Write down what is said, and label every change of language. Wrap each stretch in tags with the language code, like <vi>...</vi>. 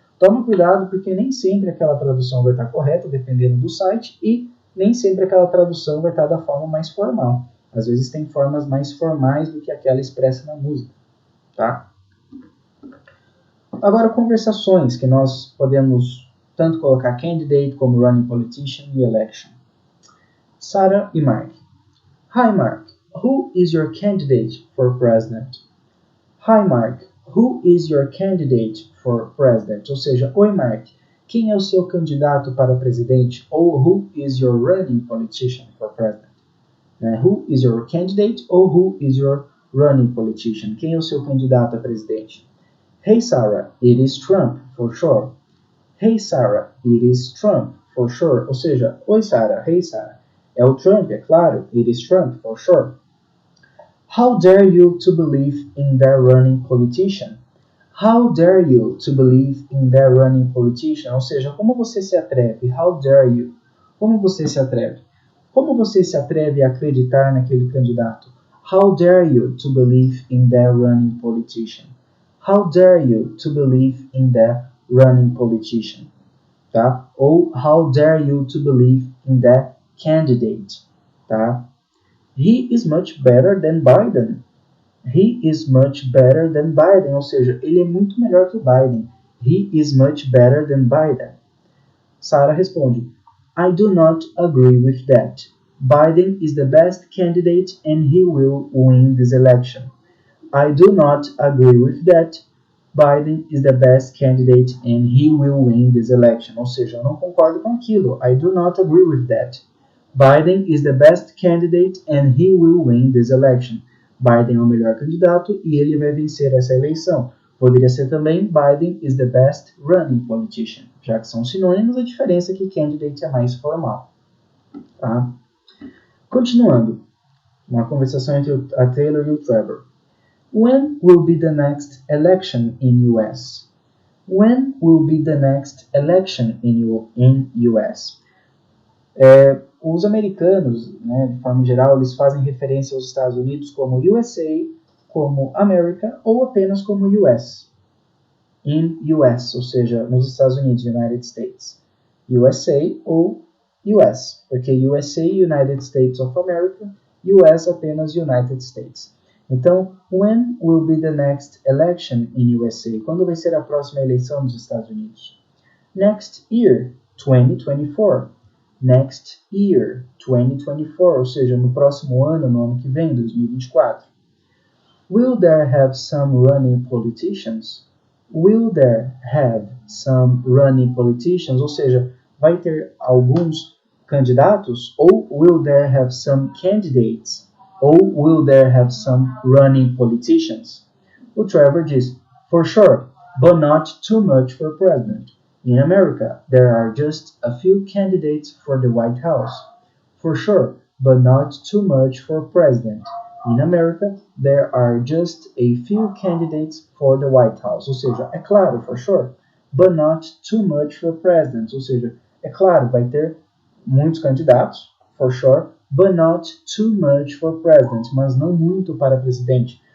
<pt>Tome cuidado porque nem sempre aquela tradução vai estar correta, dependendo do site, e nem sempre aquela tradução vai estar da forma mais formal. Às vezes tem formas mais formais do que aquela expressa na música. Tá? Agora, conversações que nós podemos tanto colocar candidate como running politician e election. Sarah e Mark.</pt> <en>Hi Mark, who is your candidate for president? Hi Mark, who is your candidate for president?</en> <pt>Ou seja, oi Mark, quem é o seu candidato para presidente?</pt> <en>Ou who is your running politician for president? Who is your candidate ou who is your running politician?</en> <pt>Quem é o seu candidato a presidente?</pt> <en>Hey Sarah, it is Trump, for sure. Hey Sarah, it is Trump, for sure.</en> <pt>Ou seja, oi Sarah,</pt> <en>hey Sarah.</en> <pt>É o Trump, é claro.</pt> <en>It is Trump, for sure. How dare you to believe in that running politician? How dare you to believe in that running politician?</en> <pt>Ou seja, como você se atreve?</pt> <en>How dare you?</en> <pt>Como você se atreve? Como você se atreve a acreditar naquele candidato?</pt> <en>How dare you to believe in that running politician? How dare you to believe in that running politician? Tá? Ou how dare you to believe in that candidate? Tá? He is much better than Biden. He is much better than Biden.</en> <pt>Ou seja, ele é muito melhor que o Biden.</pt> <en>He is much better than Biden.</en> <pt>Sarah responde,</pt> <en>I do not agree with that. Biden is the best candidate and he will win this election. I do not agree with that. Biden is the best candidate and he will win this election.</en> <pt>Ou seja, eu não concordo com aquilo.</pt> <en>I do not agree with that. Biden is the best candidate and he will win this election.</en> <pt>Biden é o melhor candidato e ele vai vencer essa eleição. Poderia ser também</pt> <en>Biden is the best running politician.</en> <pt>Já que são sinônimos, a diferença é que candidate é mais formal. Tá? Continuando, uma conversação entre a Taylor e o Trevor.</pt> <en>When will be the next election in US? When will be the next election in US?</en> <pt>os americanos, né, de forma geral, eles fazem referência aos Estados Unidos como USA, como America ou apenas como US. In US, ou seja, nos Estados Unidos, United States. USA ou US, porque USA, United States of America, US apenas United States.</pt> <en>Então, when will be the next election in USA?</en> <pt>Quando vai ser a próxima eleição nos Estados Unidos?</pt> <en>Next year, 2024. Next year, 2024,</en> <pt>ou seja, no próximo ano, no ano que vem, 2024.</pt> <en>Will there have some running politicians? Will there have some running politicians?</en> <pt>Ou seja, vai ter alguns candidatos?</pt> <en>Ou will there have some candidates? Ou will there have some running politicians?</en> <pt>O Trevor diz,</pt> <en>for sure, but not too much for president. In America, there are just a few candidates for the White House. For sure, but not too much for president. In America, there are just a few candidates for the White House.</en> <pt>Ou seja, é claro,</pt> <en>for sure, but not too much for president.</en> <pt>Ou seja, é claro, vai ter muitos candidatos,</pt> <en>for sure, but not too much for president.</en> <pt>Mas não muito para presidente.</pt>